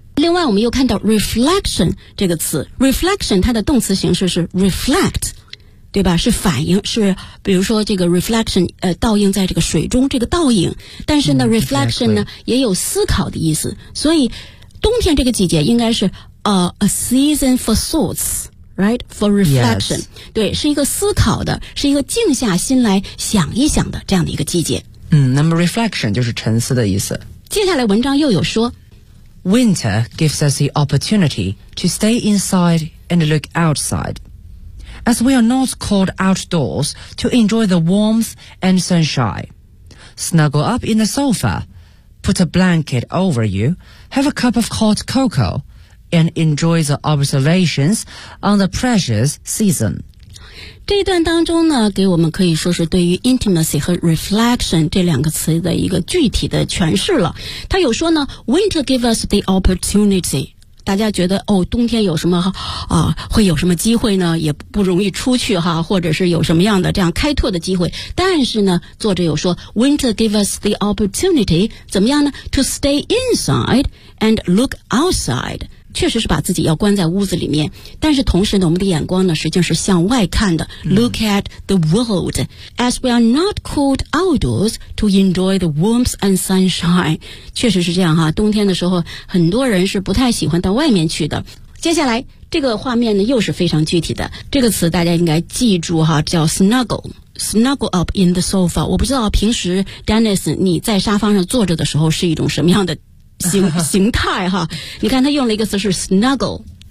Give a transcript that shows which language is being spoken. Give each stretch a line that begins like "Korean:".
Chinese: 另外我们又看到 reflection 这个词， reflection 它的动词形式是 reflect，对吧，是反应，是比如说这个 reflection 倒映在这个水中这个倒影，但是呢、reflection 呢也有思考的意思，所以冬天这个季节应该是
English: a season for thoughts, right? For reflection、 yes.
Chinese: 对，是一个思考的，是一个静下心来想一想的这样的一个季节。那么 reflection 就是沉思的意思。接下来文章又有说
English: Winter gives us the opportunity to stay inside and look outsideAs we are not called outdoors to enjoy the warmth and sunshine. Snuggle up in the sofa, put a blanket over you, have a cup of hot cocoa, and enjoy the observations on the precious season.
Chinese: 这一段当中呢给我们可以说是对于 intimacy 和 reflection 这两个词的一个具体的诠释了。
English: 他有说呢 winter give us the opportunity.
Chinese: 大家觉得哦，冬天有什么啊？会有什么机会呢？也不容易出去哈，或者是有什么样的这样开拓的机会。但是呢，作者有说 ，
English: winter give us the opportunity，
Chinese: 怎么样呢 ？
English: To stay inside and look outside。
Chinese: 确实是把自己要关在屋子里面，但是同时呢，我们的眼光呢，实际上是向外看的。
English: Look at the world, as we are not called outdoors to enjoy the warmth and sunshine.
Chinese: 确实是这样哈，冬天的时候，很多人是不太喜欢到外面去的。接下来，这个画面呢，又是非常具体的。这个词大家应该记住哈，叫
English: snuggle up in the sofa.
Chinese: 我不知道平时 Dennis 你在沙发上坐着的时候是一种什么样的形态哈，你看他用了一个词是 snuggle